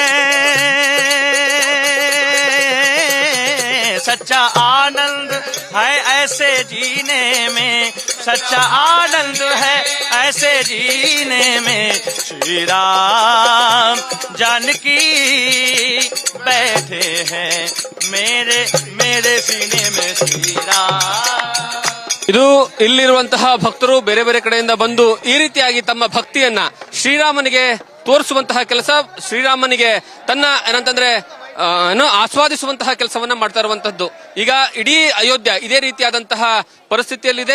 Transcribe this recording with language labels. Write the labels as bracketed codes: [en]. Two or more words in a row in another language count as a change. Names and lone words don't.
[hi] सच्चा आनंद है ऐसे जीने में, सच्चा आनंद है ऐसे जीने में, श्री राम जानकी बैठे हैं मेरे सीने में श्री राम. [kn] ಇದು ಇಲ್ಲಿರುವಂತಹ ಭಕ್ತರು ಬೇರೆ ಬೇರೆ ಕಡೆಯಿಂದ ಬಂದು ಈ ರೀತಿಯಾಗಿ ತಮ್ಮ ಭಕ್ತಿಯನ್ನ ಶ್ರೀರಾಮನಿಗೆ ತೋರಿಸುವಂತಹ ಕೆಲಸ, ಶ್ರೀರಾಮನಿಗೆ ತನ್ನ ಏನಂತಂದ್ರೆ ಆಸ್ವಾದಿಸುವಂತಹ ಕೆಲಸವನ್ನ ಮಾಡ್ತಾ ಇರುವಂತದ್ದು. ಈಗ ಇಡೀ ಅಯೋಧ್ಯ ಇದೇ ರೀತಿಯಾದಂತಹ ಪರಿಸ್ಥಿತಿಯಲ್ಲಿದೆ.